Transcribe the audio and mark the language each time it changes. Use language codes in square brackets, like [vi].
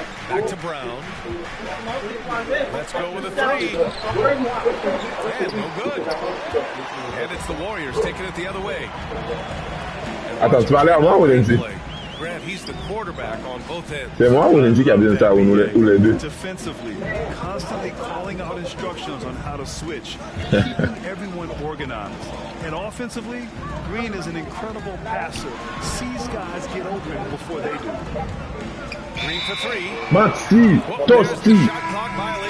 [en] Back to Brown. Let's go with a three. And no good. And it's the Warriors taking it the other way. [fr] Attends, tu parlais à moi ou Lindsay? [en] Grant, he's the quarterback on both ends. [fr] C'est moi ou Lindsay qui a bien ça ou nous les deux? [en] Defensively, constantly calling out instructions on how to switch, keeping everyone organized. And offensively, Green is an incredible passer. Sees guys get open before they do. Green for three. Maxi, Toasty.